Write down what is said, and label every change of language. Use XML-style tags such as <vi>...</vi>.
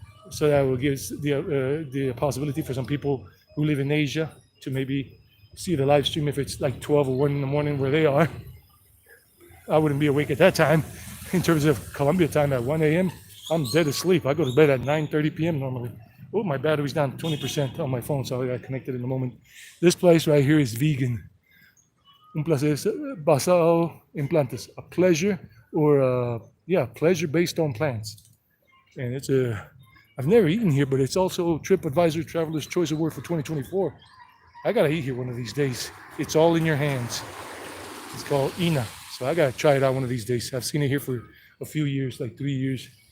<en>So that will give the possibility for some people who live in Asia to maybe see the live stream if it's like 12 or 1 in the morning where they are. I wouldn't be awake at that time. In terms of Colombia time at 1 a.m., I'm dead asleep. I go to bed at 9:30 p.m. normally, Oh, my battery's down to 20% on my phone, so I got connected in a moment. This place right here is vegan.</en> <es>Un placer basado en plantas.</es> <en>A pleasure or pleasure based on plants. And it's I've never eaten here, but it's also TripAdvisor Traveler's Choice Award for 2024. I gotta eat here one of these days. It's all in your hands. It's called Ina. So I gotta try it out one of these days. I've seen it here for a few years, like 3 years.</en>